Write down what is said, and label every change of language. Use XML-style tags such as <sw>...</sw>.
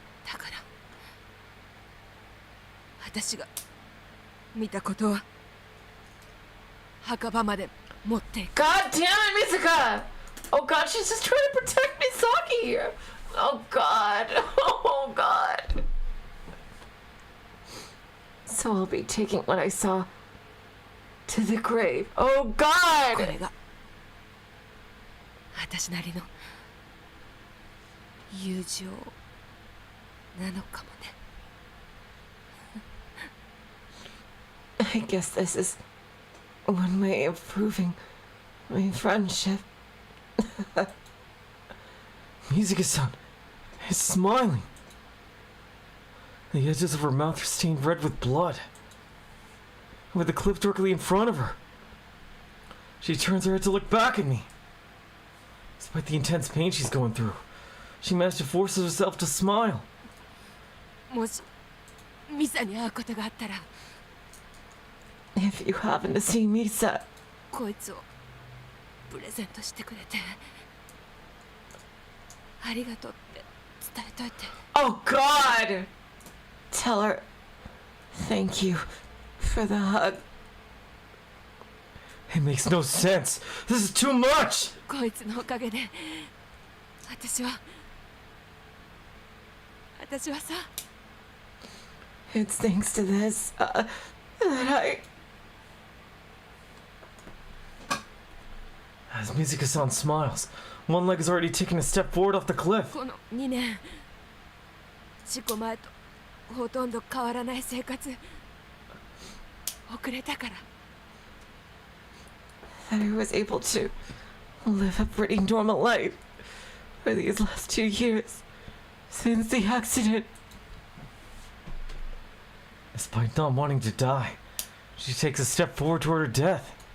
<ja>だから私が見たことは墓場まで持っていく。</ja> <en>God damn it, Mizuka! Oh God, she's just trying to protect Misaki! Oh God. Oh God. So I'll be taking what I saw to the grave. Oh</en> <ja>こ</ja> <en>God!</en> <ja>れが私なりの友情なのかもね。</ja> <en>I guess this is one way of proving my friendship. Mizuka-san is smiling. The edges of her mouth are stained red with blood. With the cliff directly in front of her. She turns her head to look back at me. Despite the intense pain she's going through, she managed to force herself to smile.</en> <ja>もしミサに会うことがあったら</ja> <en>If you happen to see Misa,</en> <ja>こいつをプレゼントしてくれてありがとうって伝えといて。</ja> <en>oh God! Tell her thank you for the hug. It makes no sense. This is too much!</en> <ja>こいつのおかげで私はさ</ja> <en>It's thanks to this that I... As Mizuka-san smiles, one leg is already taking a step forward off the cliff.</en> <ja>この2年事故前とほとんど変わらない生活遅れたから</ja> <en>that I was able to live a pretty normal life for these last 2 years since the accident. Despite not wanting to die, she takes a step forward toward her death.</en>